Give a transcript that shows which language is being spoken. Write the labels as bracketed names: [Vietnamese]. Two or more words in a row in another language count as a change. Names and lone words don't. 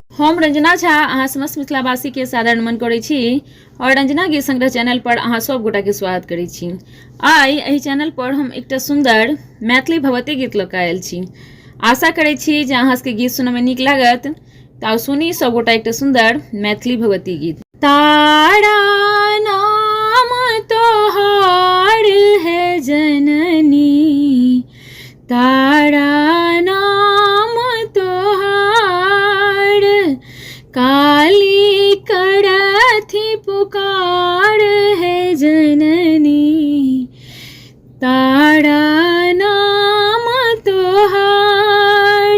[Maithili] हम रंजना झा अहाँ समस्त मिथिलावासी के सादर नमन करै छी और रंजना गीत संग्रह चैनल पर अहाँ सब गोटा के स्वागत करै छी। आइ एहि चैनल पर हम एकटा सुंदर मैथिली भगवती गीत लऽ कऽ आयल छी। आशा करै छी जे अहाँ सबके गीत सुनय में नीक लागत। तऽ सुनी सब गोटा एकटा सुंदर मैथिली भगवती गीत। तारा नाम तोहार है जननी, तारा नाम तोहार, काली करथी पुकार है जननी, तारा नाम तोहार।